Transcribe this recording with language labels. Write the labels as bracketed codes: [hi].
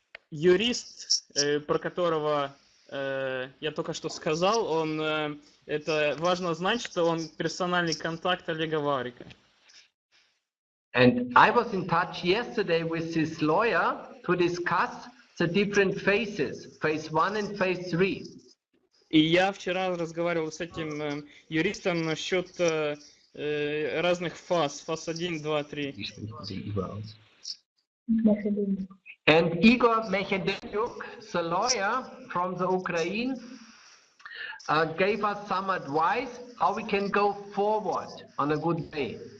[ru] Юрист, про которого я только что сказал, это важно знать, что он персональный контакт Олега Ваврика. [en] And I was in touch yesterday with this lawyer to discuss the different phases, phase 1 and phase 3. [ru] И я вчера разговаривал с этим юристом насчет разных фаз, фаз 1, 2, 3. [en] And Igor Mechedenyuk, the lawyer from the Ukraine, gave us some advice how we can go forward on a good way.